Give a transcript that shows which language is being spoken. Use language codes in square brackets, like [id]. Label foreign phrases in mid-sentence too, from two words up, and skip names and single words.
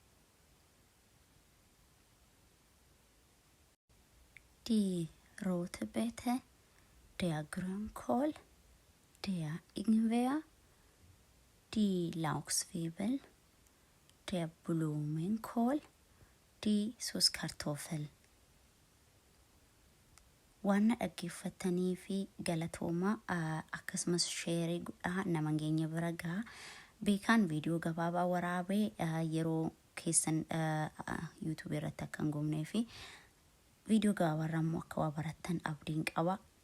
[de] Die rote Beete, der Grünkohl, der Ingwer, die Lauchzwiebel, der Blumenkohl, die Süßkartoffel. [om] Waan dhaggeeffatanii fi galatooma akkasumas sheerii guddaa nama ngeenya bira ga'a. Beekaan viidiyoo gabaabaa waraabee yeroo keessan YouTube irratti akka hin gubnee fi viidiyoo gabaabarraa immoo akka waa barattan abdiin qaba.